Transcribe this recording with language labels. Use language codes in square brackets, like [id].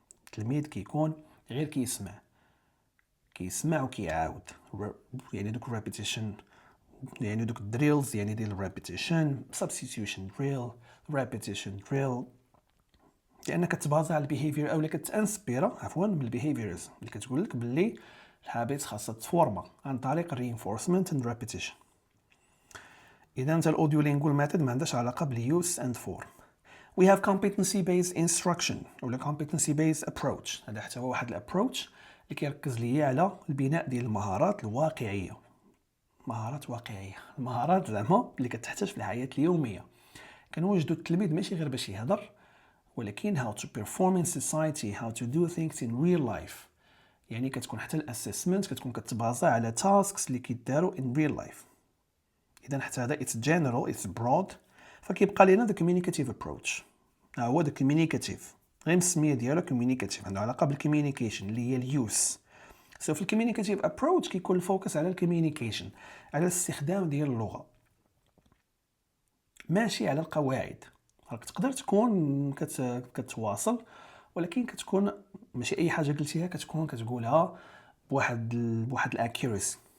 [ar] التلميذ كيكون غير كيسمع وكيعاود، يعني دوك الريبيتيشن، يعني دوك الدريلز يعني ديال الريبيتيشن، سبستيتيوشن دريل، ريبيتيشن دريل، لانك كتبازا على البيهيفير او كتانسبيرا من البيهيفيرز اللي كتقول لك باللي الهابيت خاصها تفورما عن طريق الرينفورسمنت اند ريبيتيشن. اذا انت الاوديولينغوال ميثود ما عندهاش علاقه باليوس اند فورم. [en] We have competency based instruction [ar] ولا [en] competency based approach. [ar] هذا حتى هو واحد الابروتش اللي كيركز ليا على البناء ديال المهارات الواقعيه. مهارات واقعيه، المهارات زعما اللي كتحتاج في الحياه اليوميه. كنوجدوا التلميذ ماشي غير باش يهضر، ولكن [en] how to perform in society, how to do things in real life. [ar] يعني كتكون حتى الاسسمنت كتكون كتبازا على tasks اللي كيداروا [en] in real life. [ar] اذا حتى هذا [en] it's general, it's broad. [ar] فكيبقى لنا [en] the communicative approach. [ar] هو [en] the communicative، [ar] غير السميه ديالو communicative، عنده علاقه بالكوميونيكيشن اللي هي اليوس. سو في الكوميونيكاتيف ابروتش كيكون الفوكس على الكوميونيكيشن، على الاستخدام ديال اللغه، ماشي على القواعد. راك تقدر تكون كتواصل، ولكن كتكون ماشي اي حاجه قلتيها كتكون كتقولها بواحد الاكيورسي.